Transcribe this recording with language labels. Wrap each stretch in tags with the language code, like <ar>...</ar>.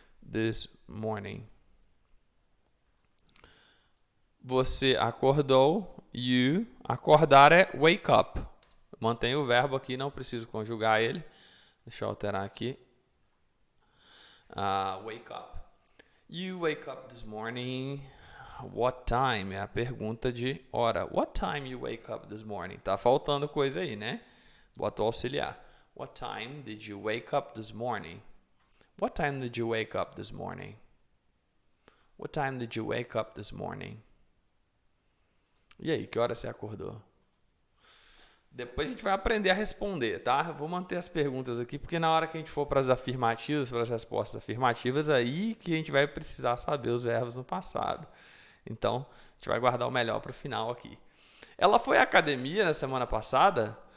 <en>This morning.</en> <pt>Você acordou. You. Acordar é wake up. Mantenho o verbo aqui, não preciso conjugar ele. Deixa eu alterar aqui.</pt> <en>Wake up. You wake up this morning. What time?</en> <pt>É a pergunta de hora.</pt> <en>What time you wake up this morning?</en> <pt>Tá faltando coisa aí, né? Bota o auxiliar.</pt> <en>What time did you wake up this morning? What time did you wake up this morning? What time did you wake up this morning?</en> <pt>E aí, que hora você acordou? Depois a gente vai aprender a responder, tá? Eu vou manter as perguntas aqui, porque na hora que a gente for para as afirmativas, para as respostas afirmativas, aí que a gente vai precisar saber os verbos no passado. Então, a gente vai guardar o melhor para o final aqui. Ela foi à academia na semana passada?</pt>